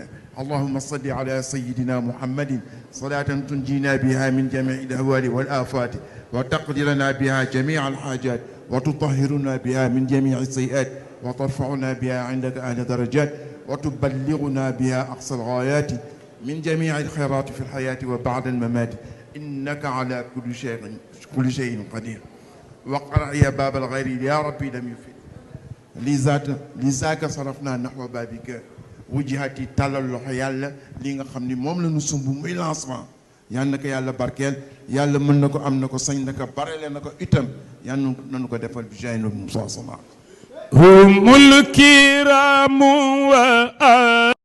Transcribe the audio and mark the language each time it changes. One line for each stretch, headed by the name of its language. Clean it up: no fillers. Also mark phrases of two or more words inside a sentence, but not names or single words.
Arabic: اللهم صل على سيدنا محمد صلاة تنجينا بها من جميع الأهوال والآفات وتقضي لنا بها جميع الحاجات وتطهرنا بها من جميع السيئات وترفعنا بها عندك أعلى درجات وتبلغنا بها أقصى الغايات من جميع الخيرات في الحياة وبعد الممات إنك على كل شيء قدير. وقرع يا باب الغير يا ربي لم يفد لذاك صرفنا نحو بابك وجهتي
Wolof: talal loxo yàlla li nga xam ni moom la ñu sumb muy lancement yal na ko yàlla barkeel yàlla mën na ko am na ko sañ na ko barele na ko itam yal nañu ko defal bi jaay na Musaa sama humul kiraamu wa